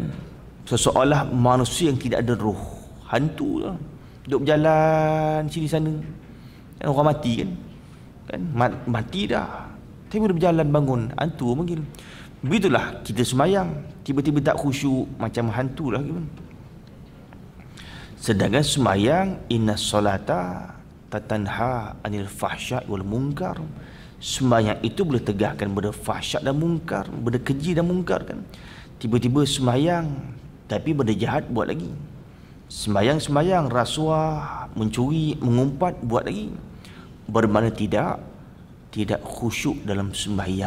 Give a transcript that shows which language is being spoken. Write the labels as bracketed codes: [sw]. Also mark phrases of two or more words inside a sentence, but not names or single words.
[ms] Seseolah manusia yang tidak ada roh, hantu lah, duduk berjalan sini sana kan. Orang mati kan, mati dah, tapi boleh berjalan bangun, hantu panggil. Begitulah kita semayang, tiba-tiba tak khusyuk, macam hantu lah kan. Sedangkan semayang, [ar] inna solata tatanha anil fahsya' wal munkar. [ms] Semayang itu boleh tegakkan benda fahsyak dan munkar, benda keji dan munkar kan. Tiba-tiba sembahyang tapi benda jahat buat lagi. Sembahyang rasuah, mencuri, mengumpat buat lagi. Bermakna tidak khusyuk dalam sembahyang.